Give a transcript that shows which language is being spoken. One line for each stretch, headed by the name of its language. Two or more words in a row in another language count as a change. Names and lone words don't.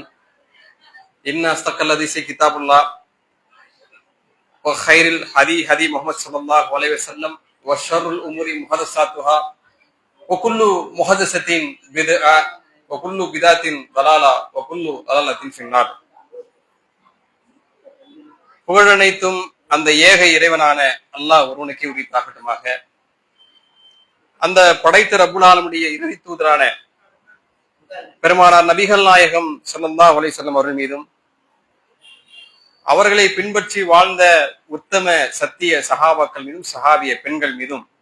Arabic: إن أصدق الحديث كتاب الله وخير الهدي هدي محمد صلى الله عليه وسلم وشر الأمور محدثاتها وكل محدثة بدعة وكل بدعة ضلالة وكل ضلالة في النار.
Tamil: புகழனைத்தும் அந்த ஏக இறைவனான அல்லாஹ் ஒருவனுக்கே உரித்தாகட்டுமாக. அந்த படைத்த ரப்புல் ஆலமீனுடைய இறுதி தூதரான பெருமானார் நபிகள் நாயகம்
Arabic: صلى الله عليه وسلم
Tamil: அவர்கள் மீதும் அவர்களை பின்பற்றி வாழ்ந்த உத்தம சத்திய சஹாபாக்கள் மீதும் சஹாபிய பெண்கள் மீதும்